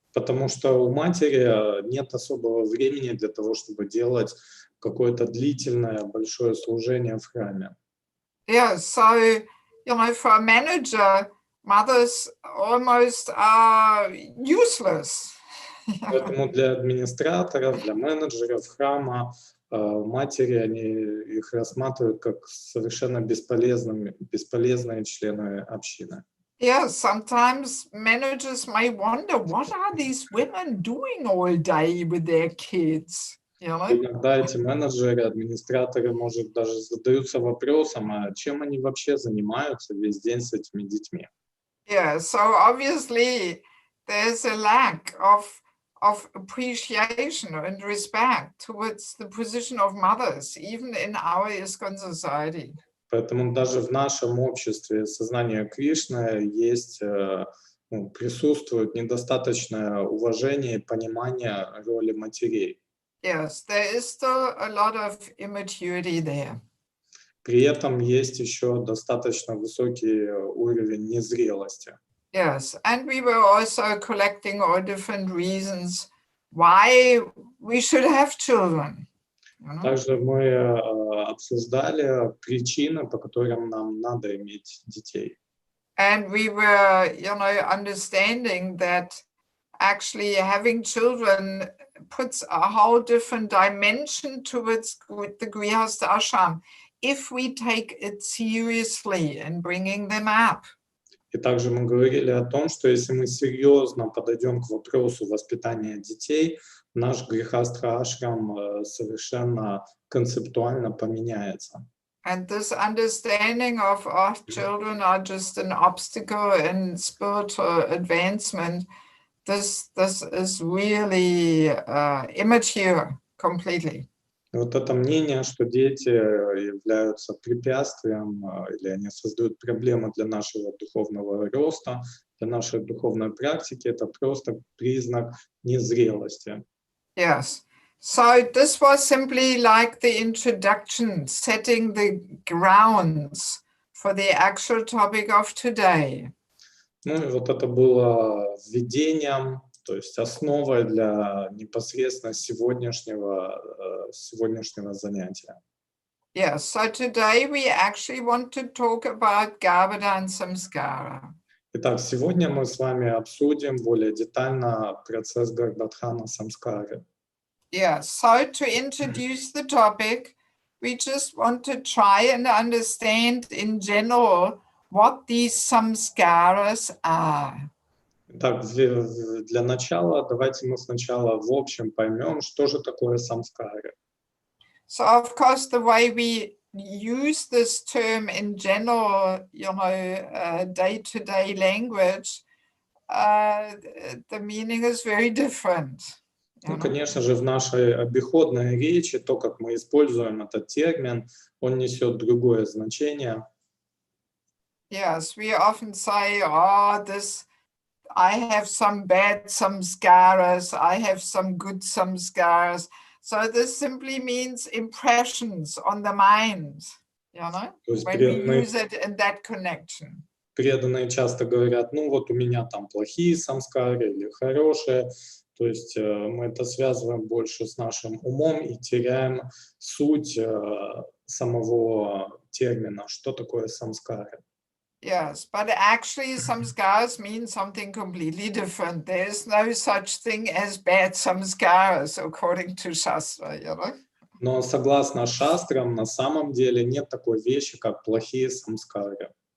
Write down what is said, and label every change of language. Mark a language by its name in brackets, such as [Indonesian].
[Russian] Потому что у матери нет особого времени для того, чтобы делать какое-то длительное большое служение в храме. [English] Yeah, so, you know, for a manager, mothers almost are useless. [Russian] Поэтому для администраторов, для менеджеров храма матери, они их рассматривают как совершенно бесполезные члены общины. [English] Yes, sometimes managers may wonder, what are these women doing all day with their kids? You know? [Russian] Иногда эти менеджеры, администраторы, может, даже задаются вопросом, а чем они вообще занимаются весь день с этими детьми? [English] Yeah, so obviously there's a lack of appreciation and respect towards the position of mothers, even in our ISKCON society. [Russian] Поэтому даже в нашем обществе сознания Кришны есть, присутствует недостаточное уважение и понимание роли матерей. [English] Yes, there is still a lot of immaturity there. [Russian] При этом есть еще достаточно высокий уровень незрелости. [English] Yes, and we were also collecting all different reasons why we should have children. You know? [Russian] Также мы обсуждали причины, по которым нам надо иметь детей. [English] And we were, understanding that actually having children puts a whole different dimension towards the Grihastha ashram if we take it seriously in bringing them up. [Russian] И также мы говорили о том, что если мы серьезно подойдем к вопросу воспитания детей, наш грихастха ашрам совершенно концептуально поменяется. [English] And this understanding of our children are just an obstacle in spiritual advancement, this is really immature completely. [Russian] Вот это мнение, что дети являются препятствием или они создают проблемы для нашего духовного роста, для нашей духовной практики, это просто признак незрелости. [English] Yes. So this was simply like the introduction, setting the grounds for the actual topic of today. [Russian] Ну и вот это было введением, то есть основой для непосредственно сегодняшнего занятия. [English] Yes, so today we actually want to talk about Garbhadhan Samskara. [Russian] Итак, сегодня мы с вами обсудим более детально процесс Гарбхадхана Самскары. [English] Yeah, so to introduce the topic, we just want to try and understand in general what these samskaras are. [Russian] Итак, для начала давайте мы сначала в общем поймем, что же такое самскары. [English] So of course the way we use this term in general, day-to-day language, the meaning is very different. [Russian] Ну, конечно же, в нашей обиходной речи, то, как мы используем этот термин, он несет другое значение. [English] Yes, we often say, I have some bad samskaras, I have some good samskaras. So this simply means impressions on the mind, when we use it in that connection. [Russian] Преданные часто говорят, ну вот у меня там плохие самскары или хорошие. То есть мы это связываем больше с нашим умом и теряем суть самого термина, что такое самскары. [English] Yes, but actually samskaras mean something completely different. There is no such thing as bad samskaras, according to Shastra, [Russian] Но согласно шастрам, на самом деле нет такой вещи, как плохие самскары.